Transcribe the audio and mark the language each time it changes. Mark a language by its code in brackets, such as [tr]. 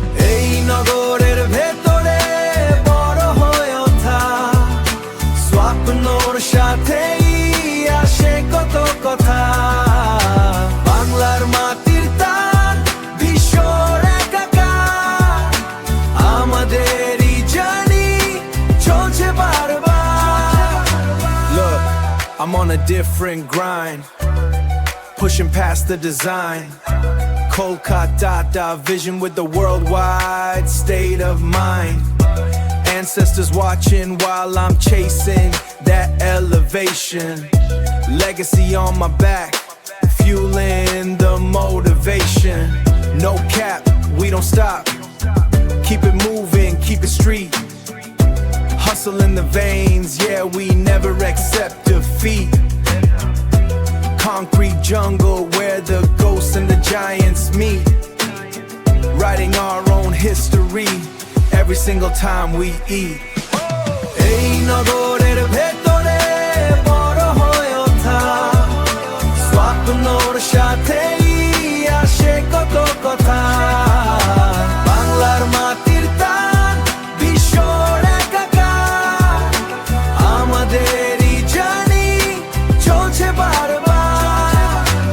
[bn] এই নগরের ভেতরে বড় হয়ে ওঠা স্বপ্নর সাথেই আসে কত কথা। বাংলার মাটির টান বিশ্বর একাকার, আমাদেরই জানি চলছে বারবার। [en] Look, I'm on a different grind, pushing past the design. Kolkata vision with the worldwide state of mind. Ancestors watching while I'm chasing that elevation. Legacy on my back, fueling the motivation. No cap, we don't stop. Keep it moving, keep it street. Hustle in the veins, yeah, we never accept defeat. Concrete jungle where the ghosts and the giants meet. Writing our own history every single time we eat. [bn] এই নগরের ভেতরে বড় হয়ে ওঠা স্বপ্নর সাথেই আসে কত কথা। বাংলার মাটির টান বিশ্বর একাকার, আমাদেরই জানি চলছে বারবার।